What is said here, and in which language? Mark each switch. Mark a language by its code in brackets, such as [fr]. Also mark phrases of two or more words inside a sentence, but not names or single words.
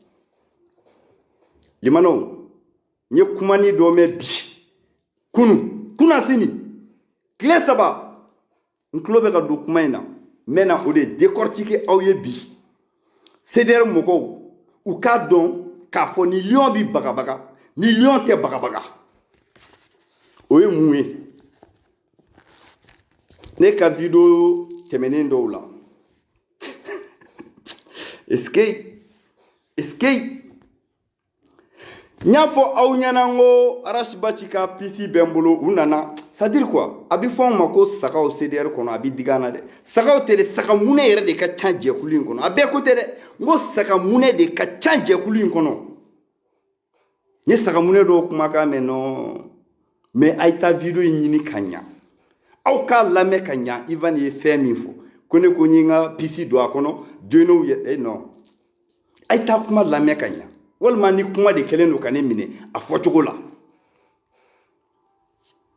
[bm] limanɛw n ye kumani dɔ mɛn bi kunasini tile 3 n tulo bɛ ka don kuma in na n bɛ na o de décortiquer aw ye bi CDR mɔgɔw u k'a dɔn k'a fɔ ni lion bi bagabaga ni lion tɛ bagabaga o ye mun ye ne ka video tɛmɛnen dɔw la [fr] est-ce que [bm] n y'a fɔ aw ɲɛna n ko Arashibachi ka PC bɛ n bolo u nana [fr] c'est à dire quoi [bm] a bɛ fɔ anw ma ko sagaw CDR kɔnɔ a bɛ digi an na dɛ sagaw tɛ dɛ saga munɛ yɛrɛ de ka ca jɛkulu in kɔnɔ a bɛɛ ko tɛ dɛ n ko saga munɛ de ka ca jɛkulu in kɔnɔ n ye saga munɛ dɔw kumakan mɛn nɔ mais a ye taa video in ɲini ka ɲa aw k'a lamɛn ka ɲa Ivan ye fɛn min fɔ ko ne ko n ye n ka PC don a kɔnɔ donnew ye non a ye taa kuma lamɛn ka ɲa walima ni kuma de kɛlen don ka ne minɛ a fɔcogo la